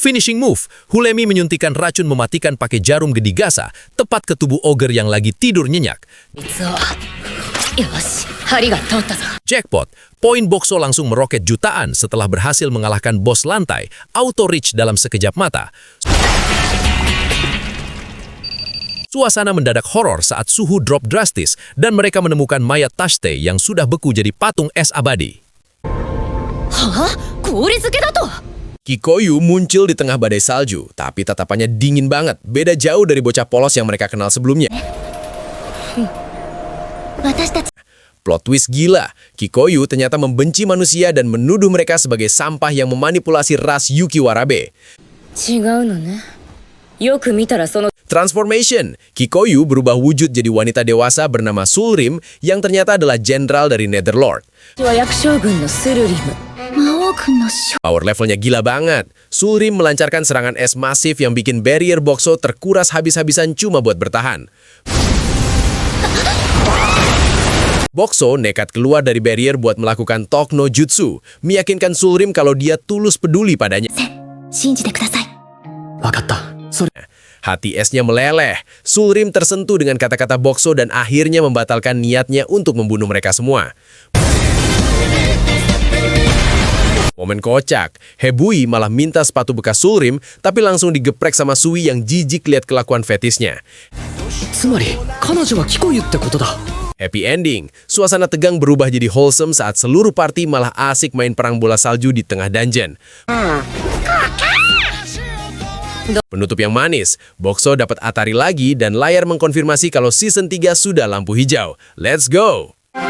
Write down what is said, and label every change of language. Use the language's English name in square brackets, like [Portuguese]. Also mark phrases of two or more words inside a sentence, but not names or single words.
[English] Finishing move, [Indonesian] Hulemi menyuntikkan racun mematikan pakai jarum gedigasa tepat ke tubuh ogre yang lagi tidur nyenyak. [Japanese] よし針が通ったぞ [Indonesian] Jackpot, poin Bokso langsung meroket jutaan setelah berhasil mengalahkan bos lantai, [English] auto reach [Indonesian] dalam sekejap mata. Suasana mendadak horor saat suhu drop drastis dan mereka menemukan mayat Tashte yang sudah beku jadi patung es abadi. [Japanese] はあ氷漬けだと [Indonesian] Kikoyu muncul di tengah badai salju, tapi tatapannya dingin banget, beda jauh dari bocah polos yang mereka kenal sebelumnya. [Japanese] 私たち [English] Plot twist [Indonesian] gila, Kikoyu ternyata membenci manusia dan menuduh mereka sebagai sampah yang memanipulasi ras Yuki Warabe. [Japanese] 違うのね。よく見たらその [Indonesian] Transformation, Kikoyu berubah wujud jadi wanita dewasa bernama Sulrim yang ternyata adalah jenderal dari Netherlord. [Japanese] は役将軍のスルリム。魔王軍の将 [English] Power levelnya [Indonesian] gila banget. Sulrim melancarkan serangan es masif yang bikin barrier Bokso terkuras habis-habisan cuma buat bertahan. Bokso nekat keluar dari barrier buat melakukan Talk no Jutsu, meyakinkan Sulrim kalau dia tulus peduli padanya. [Japanese] 信じてくださいわかった。それ、 [Indonesian] Hati esnya meleleh. Sulrim tersentuh dengan kata-kata Bokso dan akhirnya membatalkan niatnya untuk membunuh mereka semua. Momen kocak, Hebui malah minta sepatu bekas Sulrim, tapi langsung digeprek sama Sui yang jijik lihat kelakuan fetisnya. [Japanese] つまり彼女はキコユってことだ。 [English] Happy ending, [Indonesian] suasana tegang berubah jadi wholesome saat seluruh party malah asik main perang bola salju di tengah dungeon. Penutup yang manis, Bokso dapat Atari lagi dan layar mengkonfirmasi kalau season 3 sudah lampu hijau. [English] Let's go!